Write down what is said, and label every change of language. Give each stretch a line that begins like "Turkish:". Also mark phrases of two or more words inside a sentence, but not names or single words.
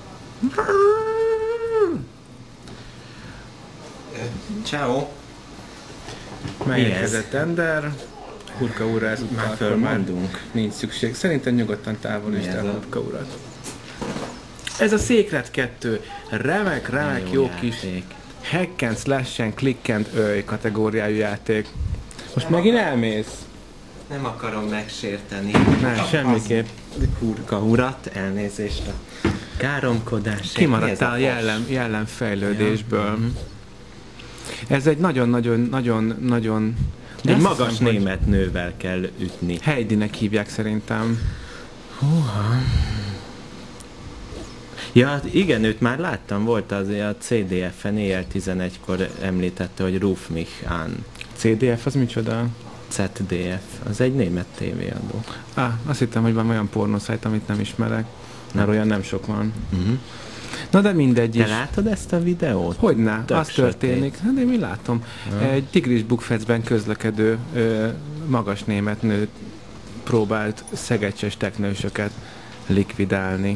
Hungarian: Ciao. Megérkezett Ender. Hurka úrra ezúttal Már fölmondunk. nincs szükség. Szerintem nyugodtan távolítsd el Hurka urat. Ez a Secret 2. Remek, jó kis
English: hack and slash and click and
Hungarian: kategóriájú játék. Most megint elmész? Nem akarom megsérteni. Nem, semmiképp. Hurka urat, elnézést a káromkodásért. Kimaradtál jellemfejlődésből. Ez egy nagyon Egy magas német nővel kell ütni. Heidinek hívják szerintem. Húha. Ja, igen, őt már láttam, volt az a CDF-en éjjel 11-kor említette, hogy
German: Ruf mich an.
Hungarian: CDF az micsoda? ZDF, az egy német tévéadó. Azt hittem, hogy van olyan pornószájt, amit nem ismerek, mert olyan nem sok van. Na de mindegy is. Te látod ezt a videót? Hogyne, az történik. Hát én mi látom. Egy tigris bukfecben közlekedő magas német nő próbált szegecses teknősöket likvidálni.